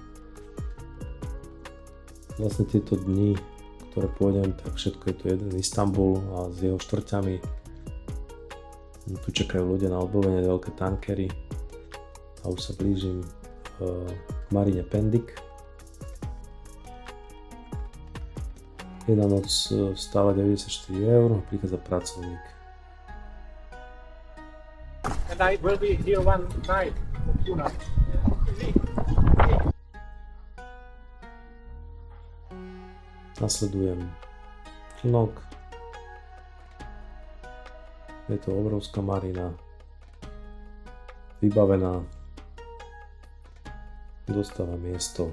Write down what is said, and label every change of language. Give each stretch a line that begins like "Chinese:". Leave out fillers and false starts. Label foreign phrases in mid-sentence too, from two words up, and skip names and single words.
Slovak: Vlastne tieto dni, ktoré pôjdem, tak všetko je tu jeden Istanbul a s jeho štvrťami. Tu čakajú ľudia na odbavenie, veľké tankery a už sa blížim k Marine Pendik. Jedna noc stála 94 €, prichádza pracovník.
English: And I will be here one night.
Slovak: Nasledujem člnok. Je to obrovská marina, vybavená, dostáva miesto.